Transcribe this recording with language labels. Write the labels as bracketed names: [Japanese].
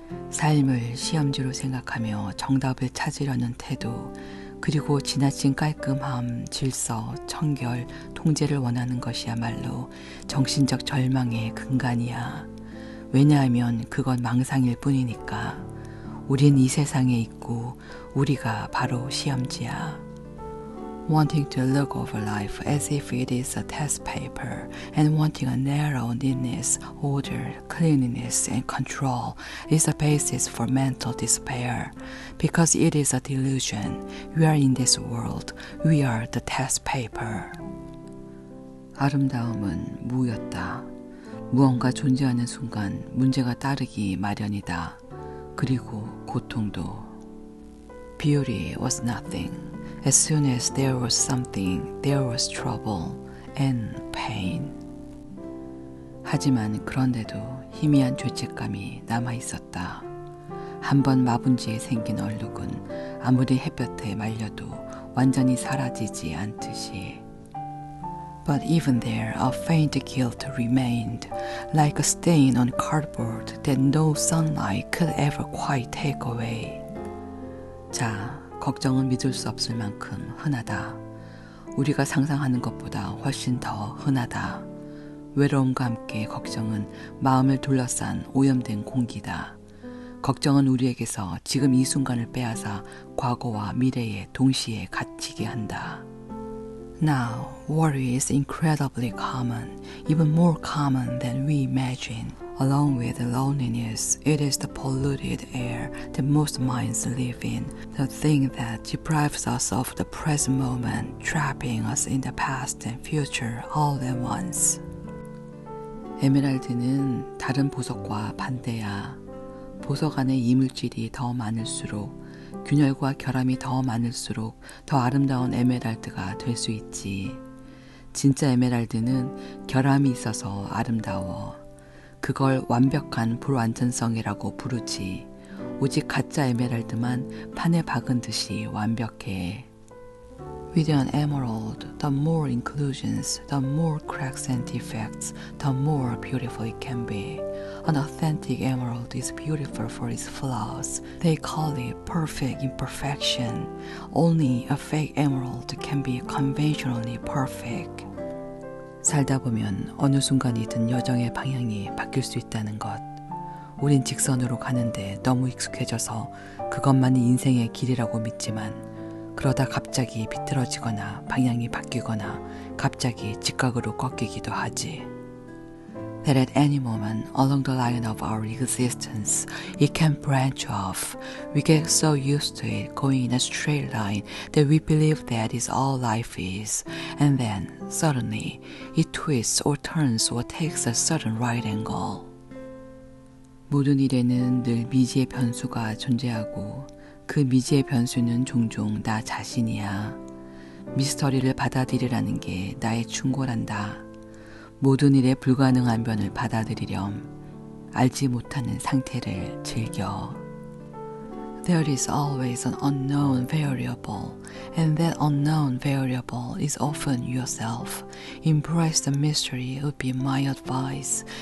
[Korean] 삶을 시험지로 생각하며 정답을 찾으려는 태도, 그리고 지나친 깔끔함, 질서, 청결, 통제를 원하는 것이야말로 정신적 절망의 근간이야. 왜냐하면 그건 망상일 뿐이니까. 우린 이 세상에 있고 우리가 바로 시험지야. [English] Wanting to look over life as if it is a test paper and wanting a narrow neatness, order, cleanliness, and control is the basis for mental despair. Because it is a delusion. We are in this world. We are the test paper. [Korean] 아름다움은 무였다. 무언가 존재하는 순간 문제가 따르기 마련이다. 그리고 고통도. [English] Beauty was nothing. As soon as there was something, there was trouble and pain. [Korean] 하지만 그런데도 희미한 죄책감이 남아있었다. 한번 마분지에 생긴 얼룩은 아무리 햇볕에 말려도 완전히 사라지지 않듯이. [English] But even there, a faint guilt remained, like a stain on cardboard that no sunlight could ever quite take away. [Korean] 자, 걱정은 믿을 수 없을 만큼 흔하다. 우리가 상상하는 것보다 훨씬 더 흔하다. 외로움과 함께 걱정은 마음을 둘러싼 오염된 공기다. 걱정은 우리에게서 지금 이 순간을 빼앗아 과거와 미래에 동시에 갇히게 한다. [English] Now, worry is incredibly common, even more common than we imagine. Along with loneliness, it is the polluted air that most minds live in, the thing that deprives us of the present moment, trapping us in the past and future all at once. [Korean] 에메랄드는 다른 보석과 반대야. 보석 안에 이물질이 더 많을수록, 균열과 결함이 더 많을수록 더 아름다운 에메랄드가 될 수 있지. 진짜 에메랄드는 결함이 있어서 아름다워. 그걸 완벽한 불완전성이라고 부르지. 오직 가짜 에메랄드만 판에 박은 듯이 완벽해. [English] With an emerald, the more inclusions, the more cracks and defects, the more beautiful it can be. An authentic emerald is beautiful for its flaws. They call it perfect imperfection. Only a fake emerald can be conventionally perfect. [Korean] 살다 보면 어느 순간이든 여정의 방향이 바뀔 수 있다는 것. 우린 직선으로 가는데 너무 익숙해져서 그것만이 인생의 길이라고 믿지만 그러다 갑자기 비틀어지거나 방향이 바뀌거나 갑자기 직각으로 꺾이기도 하지. [English] That at any moment along the line of our existence, it can branch off. We get so used to it going in a straight line that we believe that is all life is. And then, suddenly, it twists or turns or takes a sudden right angle. [Korean] 모든 일에는 늘 미지의 변수가 존재하고 그 미지의 변수는 종종 나 자신이야. 미스터리를 받아들이라는 게 나의 충고란다. 모든 일에 불가능한 변을 받아들이렴. 알지 못하는 상태를 즐겨. [English] There is always an unknown variable, and that unknown variable is often yourself. Embrace the mystery would be my advice.